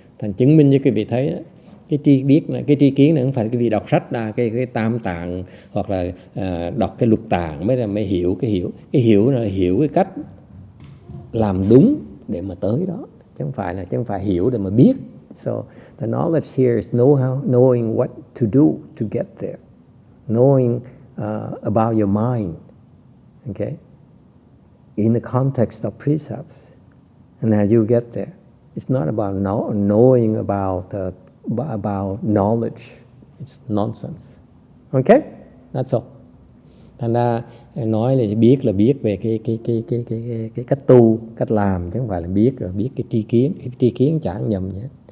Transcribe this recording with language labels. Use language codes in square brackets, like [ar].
[vi] Thành chứng minh như quý vị thấy đó, cái tri kiến này không phải quý vị đọc sách ra cái tam tạng hoặc là đọc cái luật tạng mới hiểu cái hiểu là hiểu cái cách làm đúng để mà tới đó, chứ không phải hiểu để mà biết. [en] So the knowledge here is knowing what to do to get there, knowing about your mind, okay, in the context of precepts, and how you get there. It's not about knowing about knowledge. It's nonsense. Okay, that's all. [vi] Thành ra nói là biết về cái cách tu, cách làm, chứ không phải là biết cái tri kiến chẳng nhầm nhé.